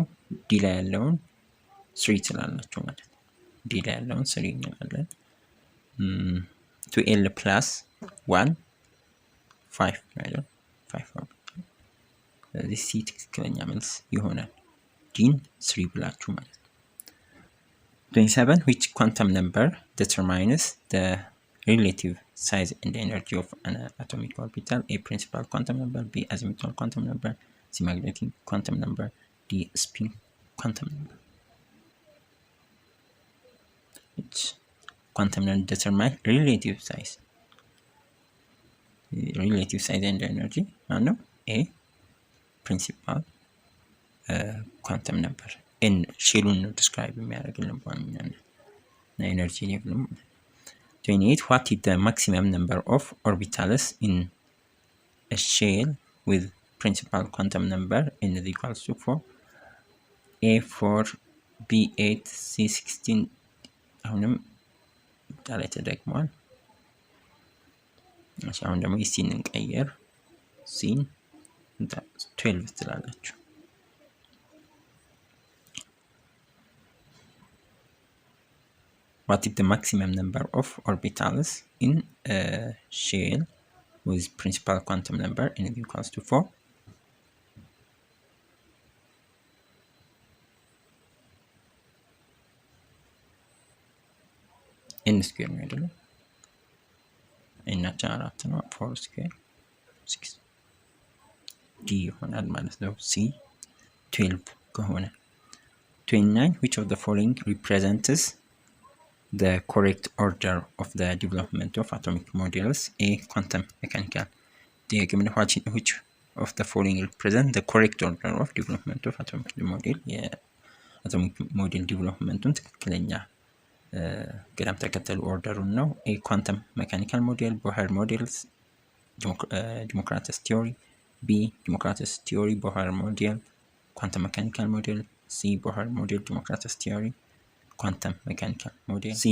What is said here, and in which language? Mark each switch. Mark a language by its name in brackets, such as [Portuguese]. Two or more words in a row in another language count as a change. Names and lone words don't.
[Amharic] ዲ ላይ ያለውን 3 ትላላችሁ ማለት ነው። ዲ ላይ ያለውን 3 እንላለን። 2L plus 1 5 አይደል? [English] 5 [Amharic] ስለዚህ ሲ ትክክለኛ መልስ ይሆናል። ዲን 3 ብላችሁ ማለት ነው። [English] 27 which quantum number determines the relative size and energy of an atomic orbital? A principal quantum number, B azimuthal quantum number, C magnetic quantum number, D spin quantum number. Which quantum number determines relative size and energy? No, A principal quantum number. In [Amharic] ሼሉን describe የሚያደርግልን በዋነኛነት [English] energy level። 28 what is the maximum number of orbitals in a shell with principal quantum number n is equals to 4? A 4, B 8, C 16 [Amharic] አሁንም ላይ ተደግሟል። አሁን ደግሞ ሲን እንቀየር። ሲን 12 ትላላችሁ። [English] What is the maximum number of orbitals in a shell with principal quantum number n equals to 4? n square [Amharic] ነው አይደል? n ናቸው 4 ነው። 4 square 6 d ይሆናል ማለት ነው። c 12 ከሆነ [English] 29 which of the following represents the correct order of the development of atomic models? A quantum mechanical. which of the following represent the correct order of development of atomic model? [Amharic] የአቶሚክ ሞዴል ዲቨሎፕመንቱን ትክክለኛ ቅደም ተከተሉ ኦርደሩን ነው። ኤ [English] quantum mechanical model, Bohr models, Democritus theory, B Democritus theory፣ Bohr model, quantum mechanical model, C Bohr model, Democritus theory, quantum mechanical model. C